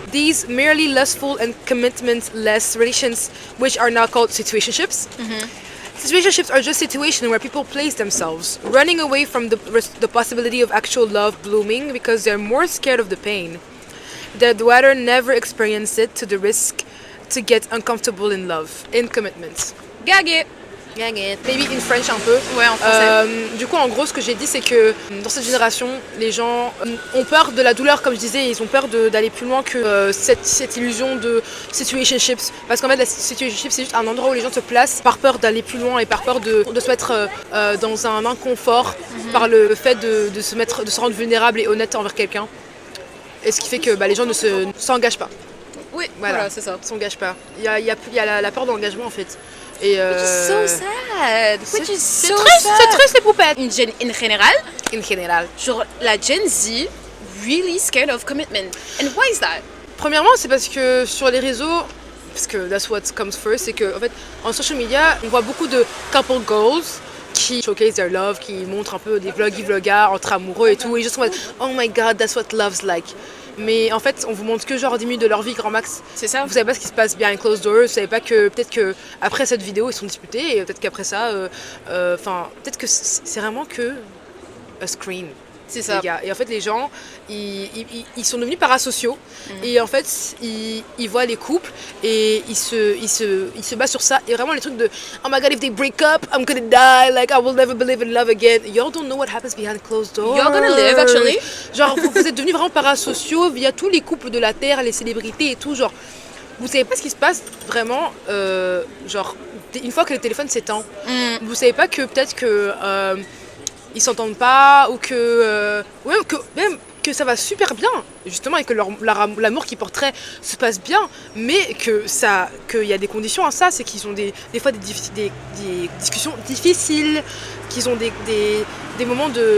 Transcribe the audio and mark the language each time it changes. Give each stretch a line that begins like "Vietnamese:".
English: These merely lustful and commitment-less relations, which are now called situationships, situationships are just situations where people place themselves, running away from the possibility of actual love blooming because they're more scared of the pain. They'd rather never experience it to the risk to get uncomfortable in love, in commitment. Gagué. Maybe in French
French: un peu. Ouais, en français. Du coup, en gros, ce que j'ai dit, c'est que dans cette génération, les gens ont peur de la douleur, comme je disais, ils ont peur d'aller plus loin que cette illusion de situationships. Parce qu'en fait, la situationship, c'est juste un endroit où les gens se placent par peur d'aller plus loin et par peur de se mettre dans un inconfort, par le fait de se rendre vulnérable et honnête envers quelqu'un. Et ce qui fait que les gens ne s'engagent pas. Oui, voilà, c'est ça. Ne s'engagent pas. Il y a la peur de l'engagement, en fait. Et
English: Which is so sad.
French: C'est triste les poupettes.
English: In général. In général.
French: Genre la
English: Gen Z really scared of commitment. And why is that?
French: Premièrement, c'est parce que sur les réseaux, parce que
English: that's what comes first,
French: c'est que en fait, en social media, on voit beaucoup de couple goals qui
English: showcase their love,
French: qui montrent un peu des vlogs entre amoureux et tout, et juste en mode
English: oh my god, that's what love's like.
French: Mais en fait, on vous montre que genre 10 minutes de leur vie grand max. C'est ça. Vous savez pas ce qui se passe
English: behind closed doors.
French: Vous savez pas que peut-être que après cette vidéo ils sont disputés et peut-être qu'après ça, peut-être que c'est vraiment que
English: a screen.
French: C'est ça. Et en fait, les gens, ils sont devenus parasociaux. Et en fait, ils voient les couples et ils se basent sur ça. Et vraiment, les trucs de
English: oh my god, if they break up, I'm gonna die. Like, I will never believe in love again. Y'all don't know what happens behind closed doors. You're gonna live, actually.
French: Genre, vous êtes devenus vraiment parasociaux via tous les couples de la Terre, les célébrités et tout. Genre, vous savez pas ce qui se passe vraiment, genre, une fois que le téléphone s'éteint. Vous savez pas que peut-être que. Ils s'entendent pas ou que même que ça va super bien justement et que l'amour qu'ils porteraient se passe bien, mais qu'il y a des conditions à ça, c'est qu'ils ont des fois des discussions difficiles, qu'ils ont des moments